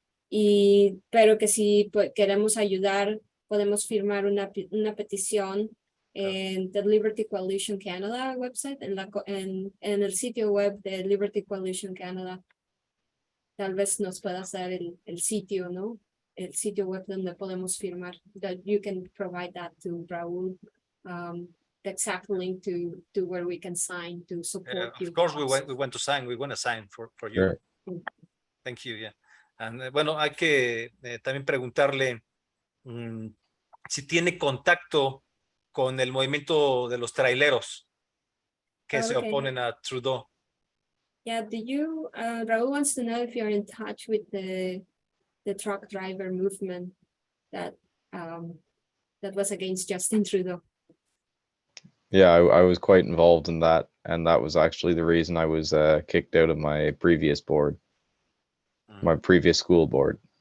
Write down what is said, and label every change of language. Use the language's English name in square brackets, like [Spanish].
[Spanish] Pero que si queremos ayudar, podemos firmar una petición en [English] the Liberty Coalition Canada website, [Spanish] en el sitio web de Liberty Coalition Canada. Tal vez nos pueda hacer el sitio, ¿no? El sitio web donde podemos firmar. [English] That you can provide that to Raúl. The exact link to where we can sign to support you. Of course, we want to sign. We want to sign for you. Sure. Thank you. Yeah. And, [Spanish] bueno, hay que también preguntarle si tiene contacto con el movimiento de los traileros que se oponen a Trudeau. [English] Yeah, Raúl wants to know if you're in touch with the truck driver movement that was against Justin Trudeau. Yeah, I was quite involved in that, and that was actually the reason I was kicked out of my previous board, my previous school board.